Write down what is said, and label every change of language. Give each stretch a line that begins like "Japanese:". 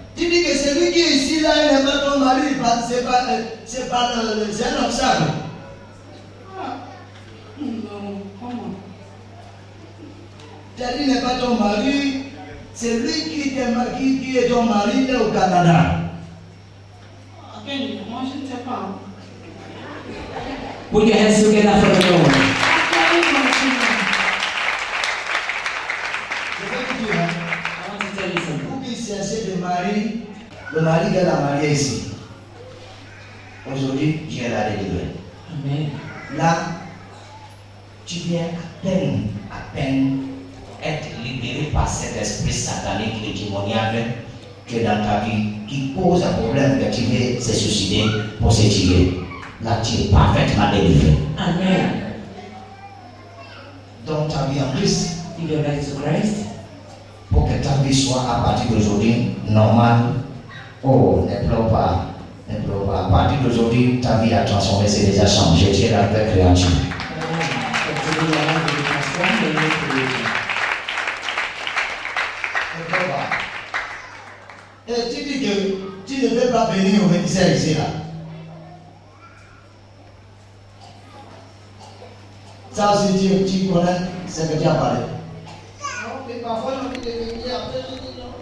French: Tu dis que celui qui est ici là, il n'est pas ton mari, c'est un obstacle. Ah. Non, comment? Tu as dit qu'il n'est pas ton mari, c'est lui qui est ton mari, il est au Canada. À quel niveau? Moi, je ne sais pas.
English: Put your hands together for the Lord.
French: Je vais te dire, hein,
English: I want to tell you something.
French: vous qui cherchez le mari qu'elle a marié ici, aujourd'hui, Dieu l'a délivré. Amen. Là, tu viens à peine être libéré par cet esprit satanique et démoniaque que dans ta vie, qui pose un problème que tu veux se suicider pour se tuer. Là, tu es parfaitement délivré. Amen. Donc, ta vie en Christ,
English: Give your life to Christ.
French: pour que ta vie soit à partir d'aujourd'hui normale. Oh, ne pleure pas. Ne pleure pas. À partir d'aujourd'hui, ta vie a transformé, c'est déjà changé. Tu es la vraie créature. Amen.
English: But today your life will be transformed and made created.
French: Ne pleure pas. Et tu dis que tu ne peux pas venir au ministère ici là. Ça aussi, tu connais ce que tu as parlé. Non, mais parfois, j'ai envie de venir. Après, je dis non.